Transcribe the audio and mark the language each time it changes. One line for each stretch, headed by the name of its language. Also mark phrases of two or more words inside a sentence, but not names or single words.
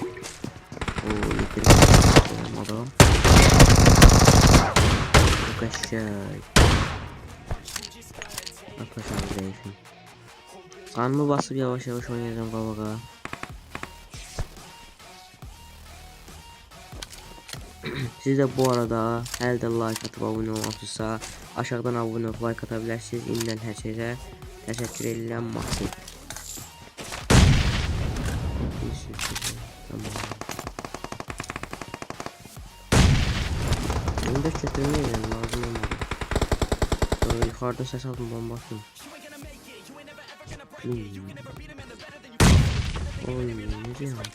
Azerbaijani: Yetirdim adam. Bu qəşəng. Atlaşam zəifim.
Turkish: Kanımı basıp yavaş yavaş oynayacağım qabağa. Siz de bu arada hələ də like atıp abone olmamısınızsa aşağıdan abone olup like atabilirsiniz.
Azerbaijani: İnden hər şeyə təşəkkür edirəm Maksim. Tamam.
Turkish: Bunu da kötürmeyeceğim, lazım olmadı. Sonra yukarıda ses aldım, bomba attım. Oy ne diyor?